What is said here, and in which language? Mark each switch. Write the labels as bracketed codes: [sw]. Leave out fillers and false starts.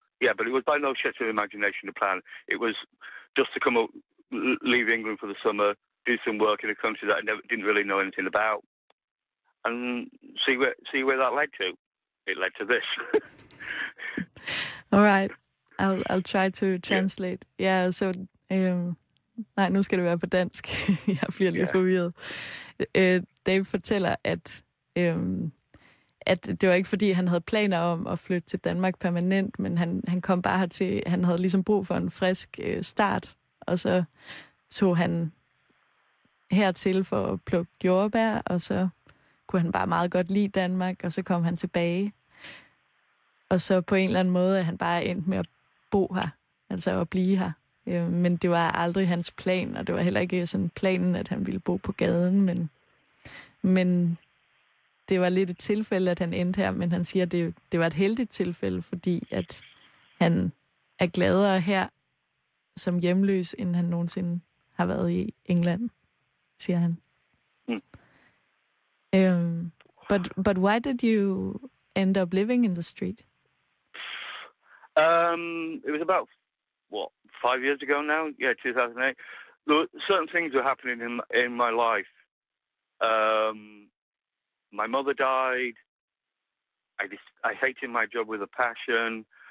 [en] Yeah, but it was by no stretch of imagination a plan. It was just to come up, leave England for the summer, do some work in a country that I didn't really know anything about, and see where that led to. It led to this. All right, I'll try to translate. Yeah, so [da] nej, nu skal det være på dansk. Jeg bliver lige forvirret. Dave fortæller, at det var ikke fordi, han havde planer om at flytte til Danmark permanent, men han kom bare hertil. Han havde ligesom brug for en frisk start, og så tog han hertil for at plukke jordbær, og så kunne han bare meget godt lide Danmark, og så kom han tilbage. Og så på en eller anden måde er han bare endt med at bo her, altså at blive her. Men det var aldrig hans plan, og det var heller ikke sådan planen, at han ville bo på gaden, men det var lidt et tilfælde, at han endte her, men han siger, at det var et heldigt tilfælde, fordi at han er gladere her som hjemløs, end han nogensinde har været i England, siger han. [en] But why did you end up living in the street? It was about 5 years ago now. Yeah, 2008. Certain things were happening in my life. My mother died. I hated my job with a passion.